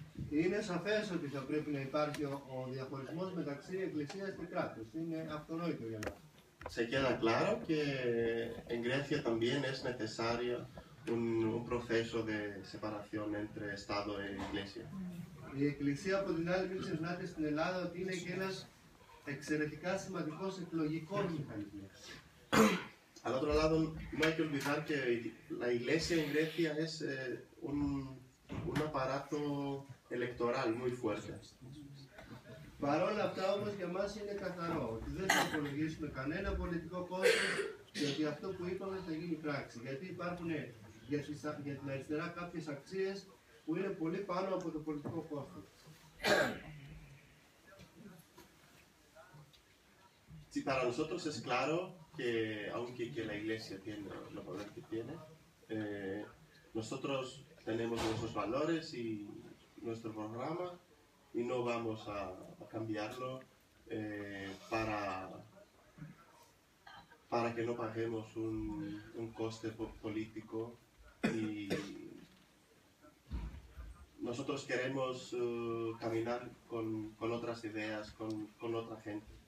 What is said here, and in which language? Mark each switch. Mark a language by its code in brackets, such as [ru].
[el] Είναι σαφές ότι θα πρέπει να υπάρχει ο διαχωρισμός μεταξύ εκκλησίας και κράτους. Είναι αυτονόητο για μας. [es] Se queda claro que en Grecia también es necesario un proceso de separación entre Estado e Iglesia. [el] Η εκκλησία από την άλλη μην ξεχνάτε στην Ελλάδα ότι είναι και ένας εξαιρετικά σημαντικός εκλογικός μηχανισμός. [es] Al otro lado, no hay que olvidar que la Iglesia en Grecia es un aparato electoral muy fuerte. [el] Παρ' όλα αυτά όμως για μας είναι καθαρό ότι δεν θα υπολογίσουμε κανένα πολιτικό κόστος και ότι αυτό που είπαμε θα γίνει πράξη. Γιατί υπάρχουν για την αριστερά κάποιες αξίες που είναι πολύ πάνω από το πολιτικό κόστος. [es] Sí, para nosotros es claro que, aunque la Iglesia tiene el poder que tiene, nosotros tenemos nuestros valores y nuestro programa y no vamos a cambiarlo para que no paguemos un coste político, y nosotros queremos caminar con otras ideas, con otra gente.